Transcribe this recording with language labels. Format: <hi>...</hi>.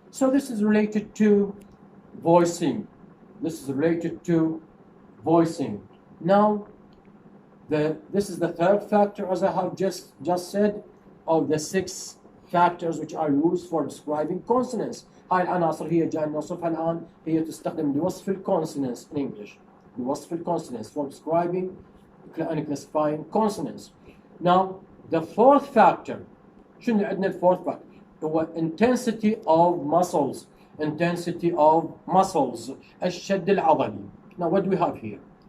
<en>So this is related to voicing. This is related to voicing. Now, this is the third factor, as I have just said, of the 6 factors which are used for describing consonants.</en> <ar>هاي العناصر هي جاي نوصفها الآن، هي تستخدم لوصف الكونسونانتس</ar> <en>in English.</en> <ar>لوصف</ar> <en>الكونسونانتس for describing and classifying consonants. Now, the fourth factor،</en> <ar>شنو عندنا</ar> <en>الفورث factor؟</en> <ar>هو</ar> <en>intensity of muscles. Intensity of muscles.</en> <ar>الشد العضلي.</ar> <en>Now, what do we have here?</en>